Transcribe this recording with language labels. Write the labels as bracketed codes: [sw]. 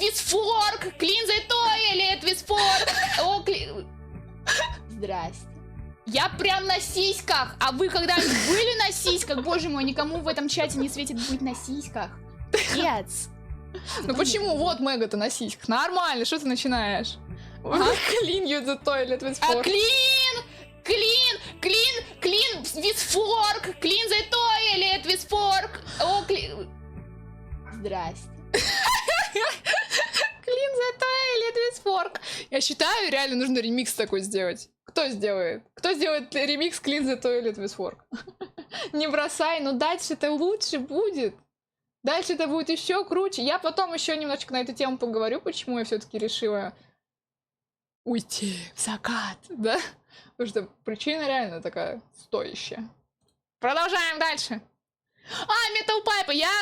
[ru] Визфорк! Клин за туалет! Визфорк! О, клин! Здрасте. Я прям на сиськах! А вы когда-нибудь были на сиськах? Боже мой, никому в этом чате не светит быть на сиськах. Нет. Ну почему? Вот Мега-то на сиськах. Нормально, что ты начинаешь? [en] Clean you the toilet with fork. А clean with fork. Clean the toilet with fork. [ru] О, Здрасте. [en] Clean the toilet with fork. [ru] Я считаю, реально нужно ремикс такой сделать. Кто сделает? Кто сделает ремикс [en] Clean the toilet with fork? [ru] Не бросай, но дальше это лучше будет. Дальше это будет еще круче. Я потом еще немножечко на эту тему поговорю, почему я все-таки решила уйти в закат, да? Потому что причина реально такая стоящая. Продолжаем дальше. Металпайпы.